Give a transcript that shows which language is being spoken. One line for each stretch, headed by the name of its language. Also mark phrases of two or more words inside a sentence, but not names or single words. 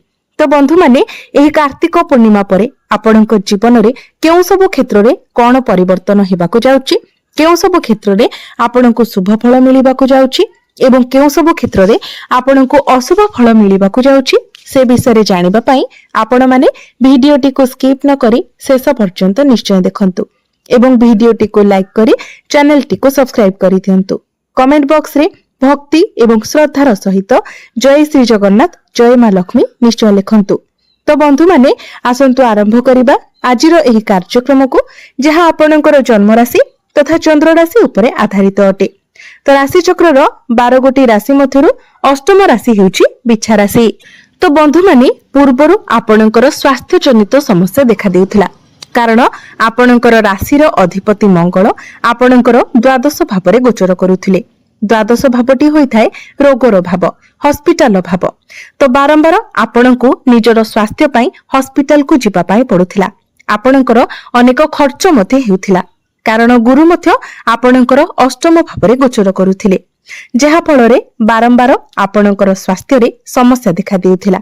Odia: ତ ବନ୍ଧୁ ମାନେ ଏହି କାର୍ତ୍ତିକ ପୂର୍ଣ୍ଣିମା ପରେ ଆପଣଙ୍କ ଜୀବନ ରେ କେଉଁ ସବୁ କ୍ଷେତ୍ର ରେ କେଉଁ ପରିବର୍ତ୍ତନ ହେବାକୁ ଯାଉଛି, କେଉଁ ସବୁ କ୍ଷେତ୍ର ରେ ଆପଣଙ୍କୁ ଶୁଭ ଫଳ ମିଳିବାକୁ ଯାଉଛି ଏବଂ କେଉଁ ସବୁ କ୍ଷେତ୍ର ରେ ଆପଣଙ୍କୁ ଅଶୁଭ ଫଳ ମିଳିବାକୁ ଯାଉଛି, ସେ ବିଷୟ ଜାଣିବା ପାଇଁ ଆପଣ ମାନେ ଭିଡିଓଟି କୁ ସ୍କିପ ନ କରି ଶେଷ ପର୍ଯ୍ୟନ୍ତ ନିଶ୍ଚୟ ଦେଖନ୍ତୁ ଏବଂ ଭିଡିଓଟି କୁ ଲାଇକ କରି ଚାନେଲ ଟି କୁ ସବସ୍କ୍ରାଇବ କରି ଦିଅନ୍ତୁ।
English: comment box
Odia: ରେ ଭକ୍ତି ଏବଂ ଶ୍ରଦ୍ଧାର ସହିତ ଜୟ ଶ୍ରୀ ଜଗନ୍ନାଥ, ଜୟ ମାଁ ଲକ୍ଷ୍ମୀ ନିଶ୍ଚୟ ଲେଖନ୍ତୁ। ତ ବନ୍ଧୁ ମାନେ ଆସନ୍ତୁ ଆରମ୍ଭ କରିବା ଆଜିର ଏହି କାର୍ଯ୍ୟକ୍ରମ କୁ, ଯାହା ଆପଣଙ୍କର ଜନ୍ମ ରାଶି ତଥା ଚନ୍ଦ୍ର ରାଶି ଉପରେ ଆଧାରିତ ଅଟେ। ତ ରାଶି ଚକ୍ରର 12 ଗୋଟି ରାଶି ମଧ୍ୟରୁ ଅଷ୍ଟମ ରାଶି ହେଉଛି ବିଛା ରାଶି। ତ ବନ୍ଧୁ ମାନେ ପୂର୍ବରୁ ଆପଣଙ୍କର ସ୍ୱାସ୍ଥ୍ୟ ଜନିତ ସମସ୍ୟା ଦେଖା ଦେଉଥିଲା। କାରଣ ଆପଣଙ୍କର ରାଶିର ଅଧିପତି ମଙ୍ଗଳ ଆପଣଙ୍କର ଦ୍ୱାଦଶ ଭାବରେ ଗୋଚର କରୁଥିଲେ। ଦ୍ୱାଦଶ ଭାବଟି ହୋଇଥାଏ ରୋଗର ଭାବ, ହସପିଟାଲ ଭାବ। ତ ବାରମ୍ବାର ଆପଣଙ୍କୁ ନିଜର ସ୍ୱାସ୍ଥ୍ୟ ପାଇଁ ହସପିଟାଲ କୁ ଯିବା ପାଇଁ ପଡ଼ୁଥିଲା। ଆପଣଙ୍କର ଅନେକ ଖର୍ଚ୍ଚ ମଧ୍ୟ ହେଉଥିଲା। କାରଣ ଗୁରୁ ମଧ୍ୟ ଆପଣଙ୍କର ଅଷ୍ଟମ ଭାବରେ ଗୋଚର କରୁଥିଲେ, ଯାହା ଫଳରେ ବାରମ୍ବାର ଆପଣଙ୍କର ସ୍ୱାସ୍ଥ୍ୟ ରେ ସମସ୍ୟା ଦେଖା ଦେଉଥିଲା।